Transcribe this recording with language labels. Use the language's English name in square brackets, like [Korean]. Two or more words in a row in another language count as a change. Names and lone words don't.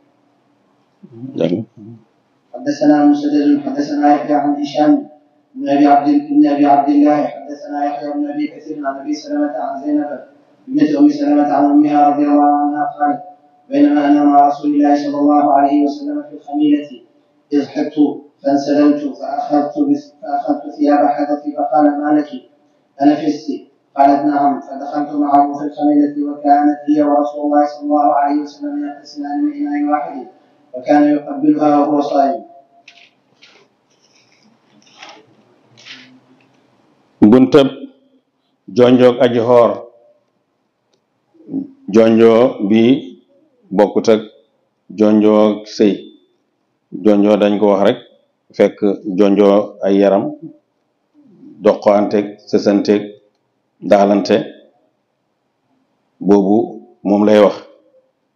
[Arabic] حدثنا مسدد حدثنا يحيى عن هشام بن أبي عبد الله حدثنا يحيى بن أبي كثير عن أبي سلمة عن زينب بنت أم سلمة عن أمها رضي الله عنها قالت بينما أنا مع رسول الله صلى الله عليه وسلم في الخميلة إذ حبت فانسللت فأخذت ثياب حدثي فقال ما لك أنفست؟ قالت نعم. فدخلت معه في الخميلة وكانت هي ورسول الله صلى الله عليه وسلم يغتسلان من إناء واحد وكان يقبلها وهو صائم. [Wolof] buntab jonjoog aji xoor jonjoo bi bokkut ak jonjoog sëy jonjoo dañ ko wax rek fekk jonjoo ay yaram doqanteeg sësanteeg daalante boobu moom lay wax